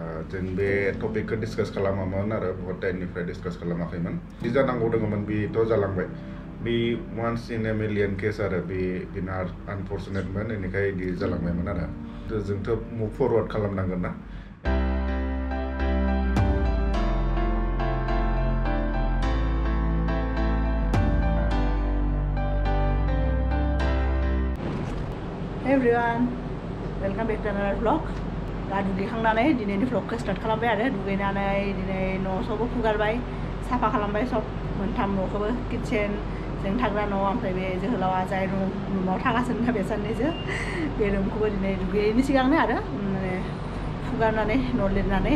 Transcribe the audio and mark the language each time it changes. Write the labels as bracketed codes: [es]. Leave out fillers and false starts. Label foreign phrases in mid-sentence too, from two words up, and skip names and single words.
[brx] जों बे टपिकखौ डिसकास खालामामोन आरो बहुत टाइमनिफ्राय डिसकास खालामाखैमोन बि जानांगौ दङमोन बेथ' जालांबाय बे [en] once in a million case [brx] आरो बेना आनफर्चुनेटमोन बेनिखाय बिदि जालांबायमोन आरो जोंथ' [en] move forward [brx] खालामनांगोन ना [en] Hey everyone, welcome back to another vlog. [brx] दा दुगैखांनानै दिनैनि vlogखौ स्टार्ट खालामबाय आरो दुगैनानै दिनै न' सबो फुगारबाय साफा खालामबाय सब मोनथाम न'खौबो किटचेन जों थाग्रा न' ओमफ्राय बे जोहोलावा जाय रुमाव थागासिनो बे साननैसो बे रुमखौबो दिनै दुगैयैनि सिगांनो आरो माने फुगारनानै न' लिरनानै